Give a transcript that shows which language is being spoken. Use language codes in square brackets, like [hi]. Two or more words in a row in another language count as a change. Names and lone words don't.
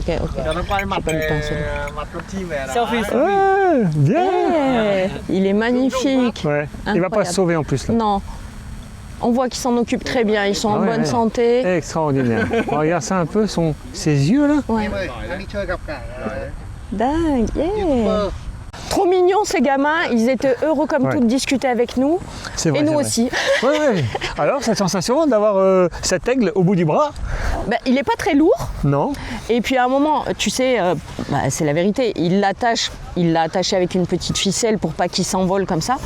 [fr] Selfie. Ouais, bien. Eh, il est magnifique. Ouais. Il va pas Incroyable. se sauver en plus là. Non. On voit qu'ils s'en occupent très bien. Ils sont en Ouais, bonne ouais. santé. Extraordinaire. Regarde ça un peu, ses yeux là. Ouais. [vi] Em ơi, đang đi chơi gặp cả [fr] Dingue. Yeah. Trop mignon. franchement, ces gamins, ils étaient heureux comme Ouais. tout de discuter avec nous. C'est vrai, Et nous c'est vrai. aussi. Ouais, ouais. Alors, cette sensation d'avoir cet aigle au bout du bras? Ben, il n'est pas très lourd. Non. Et puis à un moment, tu sais, c'est la vérité, il l'a attaché avec une petite ficelle pour pas qu'il s'envole comme ça.